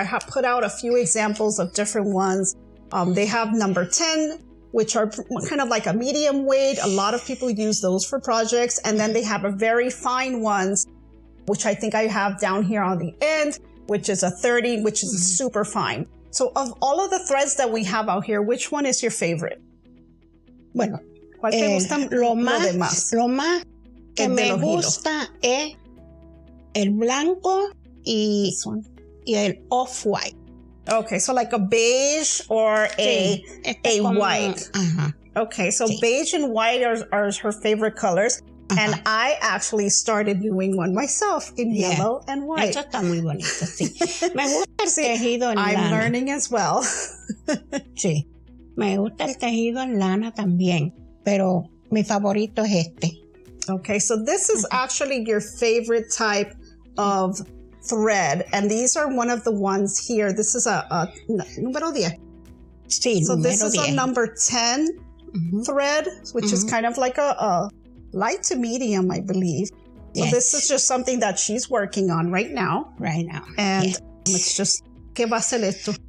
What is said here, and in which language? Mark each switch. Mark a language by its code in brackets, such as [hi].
[en] I have put out a few examples of different ones. They have number 10, which are kind of like a medium weight. A lot of people use those for projects. And then they have a very fine ones, which I think I have down here on the end, which is a 30, which is super fine. So of all of the threads that we have out here, which one is your favorite? [es] Bueno, ¿Cuál te gusta lo más que me gusta es el blanco y el off-white. [en] Okay, so like a beige or a white. Okay, so beige and white are her favorite colors. And I actually started doing one myself in yellow and white. [es] Eso está muy bonito, sí. Me gusta el tejido en lana. [en] I'm learning as well. [es] Sí, me gusta el tejido en lana también, pero mi favorito es este. [en] Okay, so this is actually your favorite type of thread, and these are one of the ones here. This is a número 10. [es] Sí, [en] so this is 10. a number 10 thread, which is kind of like a light to medium, I believe. So this is just something that she's working on right now. And it's just, [es] ¿qué va a ser esto?